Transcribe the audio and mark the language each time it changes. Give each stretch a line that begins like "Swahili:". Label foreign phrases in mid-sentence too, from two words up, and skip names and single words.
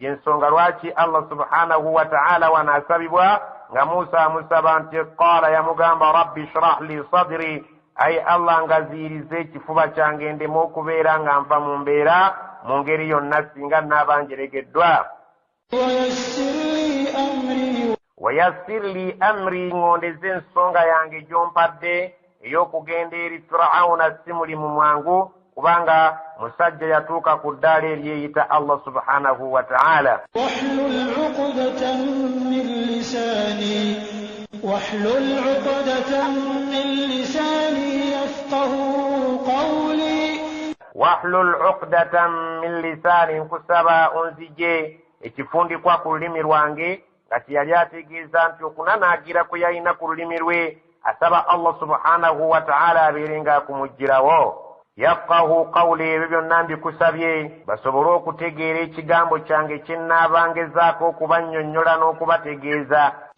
Ganda: yensonga lwaki Allah
Arabic: سبحانه وتعالى
Ganda: wanaasabibwa nga Musa amusaba nti qaala yamugamba
Arabic: رب اشرح لي صدري
Ganda: ay Allah ngaziirize ekifuba kyange ndemu okubeera nga nva mu mbeera mu ngeri yonna singa naabanjeregeddwa
Arabic: ويسر لي أمري
Ganda: ngondeze ensonga yange gyompadde ey'okugenda eri Firawuna si mulimu mwangu kubanga musajja yatuuka ku ddaala eryeyita Allah
Arabic: سبحانه وتعالى واحلل عقدة من لساني يفقه قولي واحلل عقدة من لساني
Ganda: nkusaba onzije ekifundikwa ku lulimi lwange nga kyeyali ategeeza nti okunanaagira kwe yalina ku lulimi lwe asaba Allah
Arabic: سبحانه وتعالى
Ganda: abeerenga akumugirawo
Arabic: يفقهوا قولي
Ganda: ebyo byonna mbikusabye basobole okutegeera ekigambo kyange kye nnaabangezaako okubannyonnyola n'okubategeeza